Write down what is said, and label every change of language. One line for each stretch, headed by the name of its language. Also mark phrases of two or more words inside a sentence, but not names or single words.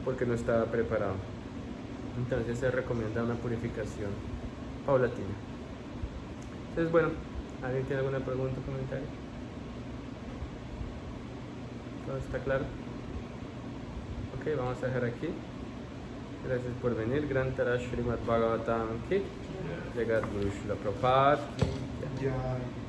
Spanish: Porque no estaba preparado. Entonces se recomienda una purificación paulatina. Entonces, bueno, ¿alguien tiene alguna pregunta o comentario? ¿Todo está claro? Ok, vamos a dejar aquí. Gracias por venir.
Hindi: ग्रन्थराज श्रीमद् भागवतम् की जगत् गुरु श्रील प्रभुपाद की जय.